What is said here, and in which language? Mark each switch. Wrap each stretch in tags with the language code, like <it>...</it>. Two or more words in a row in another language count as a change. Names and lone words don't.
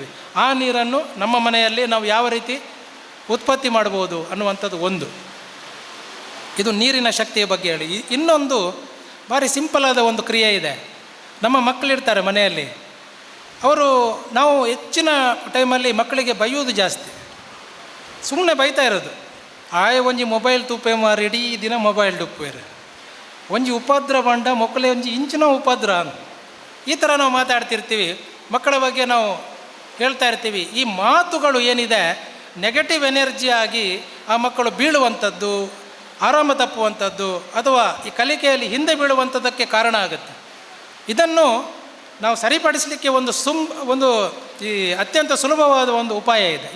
<kn>ಆ ನೀರನ್ನು ನಮ್ಮ ಮನೆಯಲ್ಲಿ ನಾವು ಯಾವ ರೀತಿ ಉತ್ಪತ್ತಿ ಮಾಡ್ಬೋದು ಅನ್ನುವಂಥದ್ದು ಒಂದು. ಇದು ನೀರಿನ ಶಕ್ತಿಯ ಬಗ್ಗೆ ಹೇಳಿ. ಇನ್ನೊಂದು ಭಾರಿ ಸಿಂಪಲಾದ ಒಂದು ಕ್ರಿಯೆ ಇದೆ. ನಮ್ಮ ಮಕ್ಕಳಿರ್ತಾರೆ ಮನೆಯಲ್ಲಿ, ನಾವು ಹೆಚ್ಚಿನ ಟೈಮಲ್ಲಿ ಮಕ್ಕಳಿಗೆ ಬೈಯೋದು ಜಾಸ್ತಿ, ಸುಮ್ಮನೆ ಬೈತಾ ಇರೋದು.</kn> <tcy>ಒಂಜಿ ಮೊಬೈಲ್ ತುಪ್ಪೆ ಮಾರಿ ಇಡೀ ದಿನ ಮೊಬೈಲ್ ತುಪ್ಪೇರು, ಒಂಜಿ ಉಪದ್ರ ಬಂಡ ಮಕ್ಕಳೇ ಒಂಜಿ ಇಂಚಿನ ಉಪದ್ರ</tcy> <kn>ಅಂತ ಈ ಥರ ನಾವು ಮಾತಾಡ್ತಿರ್ತೀವಿ. ಮಕ್ಕಳ ಬಗ್ಗೆ ನಾವು ಹೇಳ್ತಾ ಇರ್ತೀವಿ. ಈ ಮಾತುಗಳು ಏನಿದೆ</kn> <en>negative energy</en> <kn>ಆಗಿ ಆ ಮಕ್ಕಳು ಬೀಳುವಂಥದ್ದು, ಆರಾಮ ತಪ್ಪುವಂಥದ್ದು ಅಥವಾ ಈ ಕಲಿಕೆಯಲ್ಲಿ ಹಿಂದೆ ಬೀಳುವಂಥದ್ದಕ್ಕೆ ಕಾರಣ ಆಗುತ್ತೆ. ಇದನ್ನು ನಾವು ಸರಿಪಡಿಸಲಿಕ್ಕೆ ಒಂದು ಈ ಅತ್ಯಂತ ಸುಲಭವಾದ ಒಂದು ಉಪಾಯ ಇದೆ.</kn>